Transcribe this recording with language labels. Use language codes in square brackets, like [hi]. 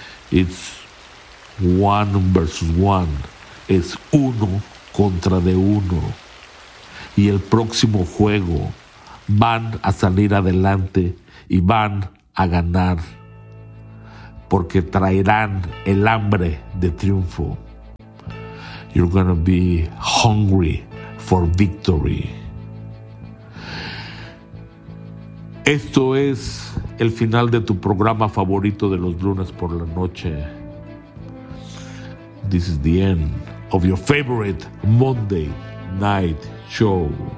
[en] It's one versus one. [es] Es uno contra de uno. Y el próximo juego van a salir adelante y van a ganar, porque traerán el hambre de triunfo. [en] You're gonna be hungry for victory. [es] Esto es el final de tu programa favorito de los lunes por la noche. [en] This is the end of your favorite Monday night show.